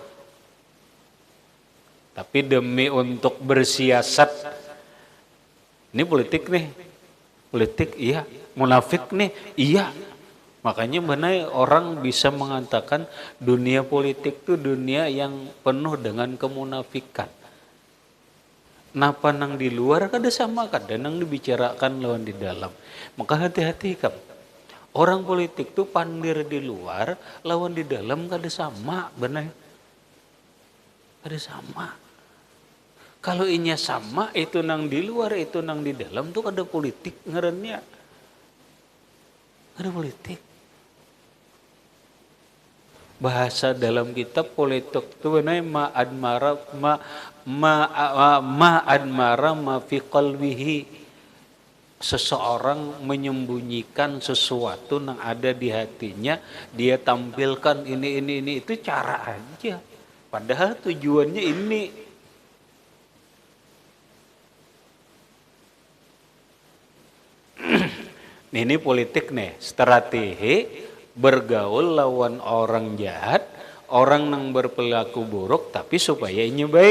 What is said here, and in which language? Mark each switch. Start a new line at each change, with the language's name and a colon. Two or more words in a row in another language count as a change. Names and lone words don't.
Indonesian: Tapi demi untuk bersiasat, ini politik nih, politik iya, munafik nih, iya. Makanya benar orang bisa mengatakan dunia politik itu dunia yang penuh dengan kemunafikan.
Banjar: Napa nang di luar kada sama, kada nang dibicarakan lawan di dalam. Maka hati-hati kam. Orang politik itu pandir di luar, lawan di dalam kada sama, benar. Kada sama. Kalau inya sama, itu nang di luar, itu nang di dalam tuh kada politik ngarannya. Kada politik. Bahasa dalam kitab politik itu benar
Arabic: ما أضمر ما في قلبه.
Indonesian: Seseorang menyembunyikan sesuatu yang ada di hatinya, dia tampilkan ini itu cara aja. Padahal tujuannya ini. Ini politik nih, strategi bergaul lawan orang jahat, orang yang berperilaku buruk, tapi supaya ini baik.